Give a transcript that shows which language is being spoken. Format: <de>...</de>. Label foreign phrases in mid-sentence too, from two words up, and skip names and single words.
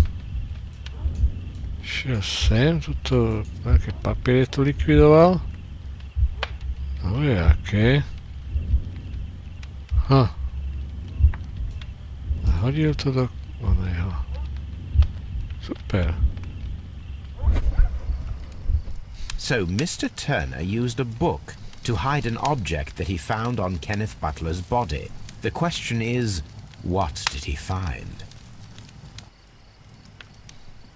<sk>Šiel sem, tuto nejaké papiere tu likvidoval. No je aké. A hodil to do oného. Super.</sk> <en>So Mr. Turner used a book to hide an object that he found on Kenneth Butler's body. The question is, what did he find?</en>